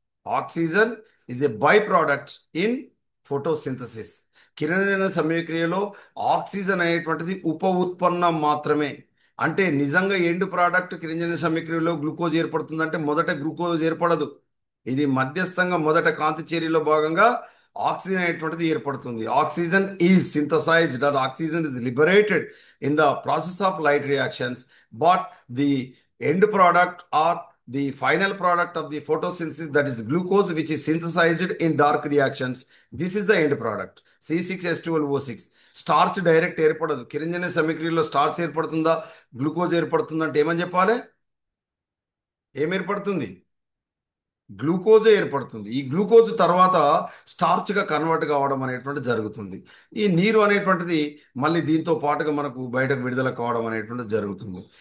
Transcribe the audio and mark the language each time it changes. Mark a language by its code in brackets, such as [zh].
[en] Oxygen is a by product in photosynthesis. [te] కిరణజన్య సమయక్రియలో oxygen అనేటువంటిది ఉప ఉత్పన్నం మాత్రమే. అంటే నిజంగా ఎండ్ ప్రోడక్ట్ కిరణజన్య సమయక్రియలో గ్లూకోజ్ ఏర్పడుతుందంటే మొదట గ్లూకోజ్ ఏర్పడదు. ఇది మధ్యస్థంగా మొదట కాంతి చర్యలో భాగంగా ఆక్సిజన్ అనేటువంటిది ఏర్పడుతుంది. [en] Oxygen is synthesised or oxygen is liberated in the process of light reactions, but the end product or the final product of the photosynthesis, that is glucose, which is synthesized in dark reactions, this is the end product C6H12O6. [te] Starch direct ఏర్పడదు. కిరణజన్య సమీక్రియలో starch ఏర్పడుతుందా glucose ఏర్పడుతుందా అంటే ఏమని చెప్పాలి? ఏం ఏర్పడుతుంది? గ్లూకోజే ఏర్పడుతుంది. ఈ glucose తర్వాత స్టార్చ్గా convert కావడం అనేటువంటి జరుగుతుంది. ఈ నీరు అనేటువంటిది మళ్ళీ దీంతో పాటుగా మనకు బయటకు విడుదల కావడం అనేటువంటిది జరుగుతుంది.